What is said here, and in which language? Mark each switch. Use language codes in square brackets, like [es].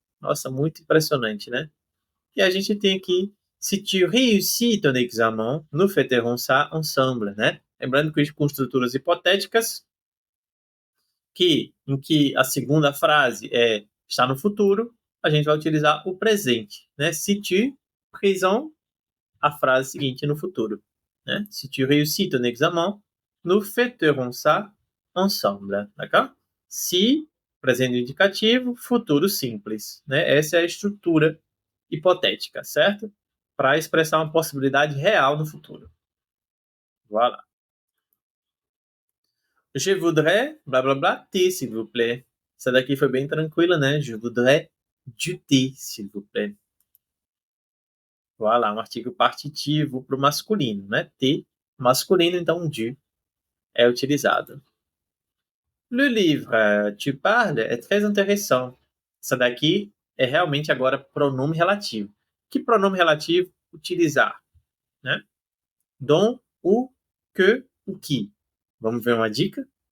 [pt] Nossa, muito impressionante, né? E a gente tem aqui, [fr] si tu réussis ton examen, nous fêterons ça ensemble, [pt] né? Lembrando que com estruturas hipotéticas, em que a segunda frase está no futuro, a gente vai utilizar o presente, né? [fr] Si tu, présent, [pt] a frase seguinte no futuro. Né? [fr] Si tu réussis ton examen, nous fêterons ça ensemble. [pt] D'accord? Si, presente indicativo, futuro simples. Né? Essa é a estrutura hipotética, certo? Para expressar uma possibilidade real no futuro. [fr] Voilà. Je voudrais, blá blá blá, thé, s'il vous plaît. [pt] Essa daqui foi bem tranquila, né? [fr] Je voudrais du thé, s'il vous plaît. [pt] Voilà, um artigo partitivo para o masculino, né? T, masculino, então du é utilizado. [fr] Le livre tu parles é très intéressant. [pt] Essa daqui é realmente agora pronome relativo. Que pronome relativo utilizar? Né? Dont, o, que, o que. Vamos ver uma dica?